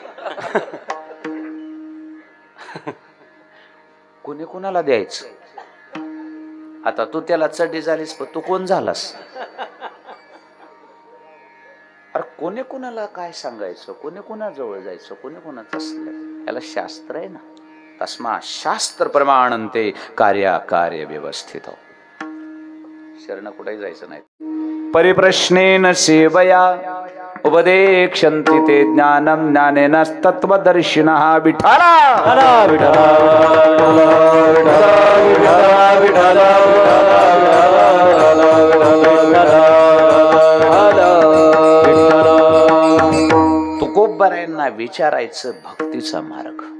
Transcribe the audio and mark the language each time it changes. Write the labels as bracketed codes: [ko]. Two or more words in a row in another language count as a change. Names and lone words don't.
[mr] कोणी कोणाला द्यायचं? आता तू त्याला चढी झालीस, पण तू कोण झालास? अरे कोणी कोणाला काय सांगायचं, कोणी कोणाजवळ जायचं, कोणी कोणाचं असलं? याला शास्त्र आहे ना. [sa] तस्मा शास्त्र प्रमाणंते कार्या कार्य व्यवस्थित. [mr] शरण कुठेही जायचं नाही. [sa] परिप्रश्नेन सेवया उपदेक्षन्ति ते ज्ञानं ज्ञानेन तत्त्वदर्शिनः. [mr] विठ्ठला तुकोबारायांना विचारायचं भक्तीचा मार्ग.